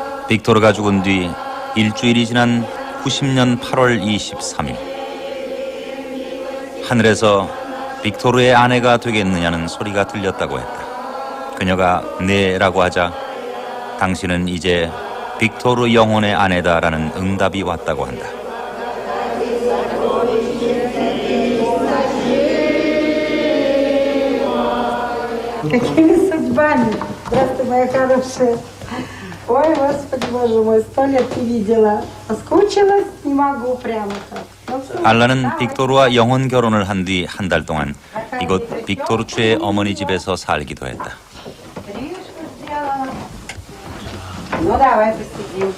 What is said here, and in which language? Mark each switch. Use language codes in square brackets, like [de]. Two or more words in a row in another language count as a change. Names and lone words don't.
[ko] 빅토르가 죽은 뒤 일주일이 지난 90년 8월 23일 하늘에서 빅토르의 아내가 되겠느냐는 소리가 들렸다고 했다. 그녀가 네라고 하자 당신은 이제 빅토르 영혼의 아내다라는 응답이 왔다고 한다. [ru] Какими судьбами? Здравствуй, моя хорошая. Ой, Господи, Боже мой, 100 лет не видела. Соскучилась? Не могу прямо так. [ko] 알라는 빅토르와 영혼 결혼을 한 뒤 한 달 동안 이곳 빅토르츠의 어머니 집에서 살기도 했다. [ru] Ну, давай посидим.